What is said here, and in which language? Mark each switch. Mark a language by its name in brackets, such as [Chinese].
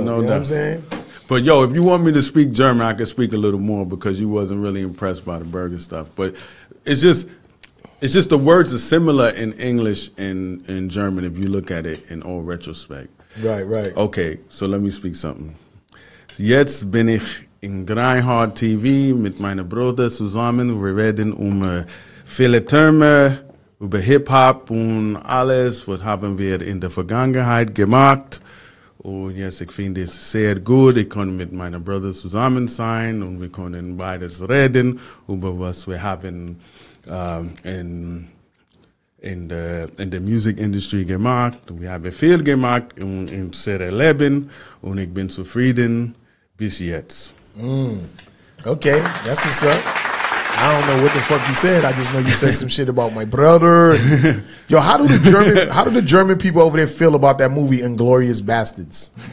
[English] You know what I'm saying? But yo, if you want me to speak German, I can speak a little more because you wasn't really impressed by the burger stuff. But it's just the words are similar in English and in German if you look at it in all retrospect. Right. Okay, so let me speak something. [German] Jetzt bin ich in Grindhard TV mit meiner Bruder zusammen. Wir reden viele Terme über Hip-Hop und alles, was haben wir in der Vergangenheit gemacht. Und jetzt, ich finde es sehr gut, ich kann mit meiner Bruder zusammen sein und wir können beides reden über was wir haben in der Musikindustrie gemacht. Wir haben viel gemacht und im sehr Leben und ich bin zufrieden bis jetzt. [English] Okay, that's what's up. I don't know what the fuck you said. I just know you said some shit about my brother. Yo, how do the German people over there feel about that movie Inglourious Bastards?